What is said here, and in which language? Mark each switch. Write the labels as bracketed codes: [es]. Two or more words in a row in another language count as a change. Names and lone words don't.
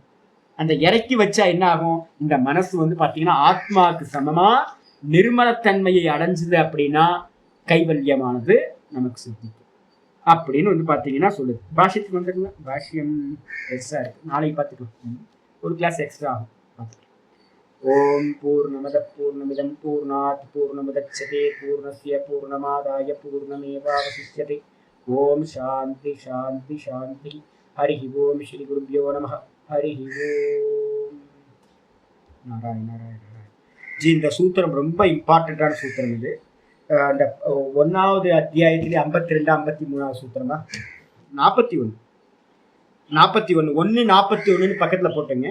[ta] அந்த இறக்கி வச்சா என்ன ஆகும், இந்த மனசு வந்து பாத்தீங்கன்னா ஆத்மாவுக்கு சமமா நிர்மலத்தன்மையை அடைஞ்சுது அப்படின்னா கைவல்யமானது நமக்கு சித்திக்கும் அப்படின்னு வந்து பாத்தீங்கன்னா சொல்லுது. பாஷ்யத்துக்கு வந்துருங்க, பாஷ்யம் எக்ஸ்ட்ரா இருக்கு, நாளைக்கு பார்த்துக்கலாம், ஒரு [en] class extra [ta] ஆகும். [sa] ओम् पूर्णमद पूर्णमिदं पूर्णात् पूर्णमुदच्यते पूर्णस्य पूर्णमादाय पूर्णमेवावशिष्यते. ओम् शान्ति शान्ति शान्ति. हरि ओम् श्री गुरुभ्यो नमः. हरि ओम्। नारायण नारायण नारायण. [ta] ஜி, இந்த சூத்திரம் ரொம்ப இம்பார்ட்டண்ட்டான சூத்திரம் இது. அந்த 1வது அத்தியாயத்திலே 52 53வது சூத்திரமா 41 141 பக்கத்துல போட்டுங்க.